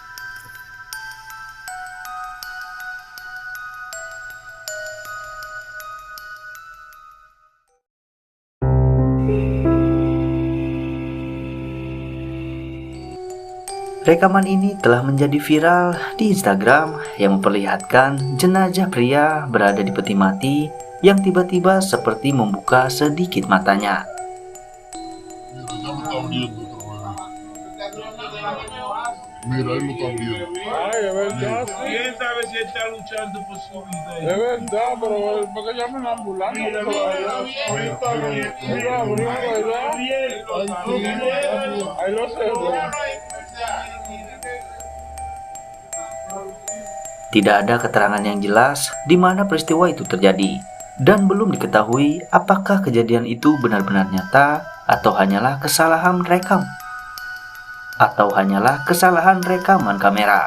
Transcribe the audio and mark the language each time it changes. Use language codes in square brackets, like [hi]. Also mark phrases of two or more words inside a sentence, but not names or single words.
[id] Rekaman ini telah menjadi viral di Instagram yang memperlihatkan jenazah pria berada di peti mati yang tiba-tiba seperti membuka sedikit matanya. [es] Mira, él lo está abriendo. Ay, es verdad. ¿Quién sabe si él está luchando por su vida? Es verdad, pero ¿para qué llamen la ambulancia? Mira, ahí lo cerró. [id] Tidak ada keterangan yang jelas di mana peristiwa itu terjadi, dan belum diketahui apakah kejadian itu benar-benar nyata atau hanyalah kesalahan rekaman kamera.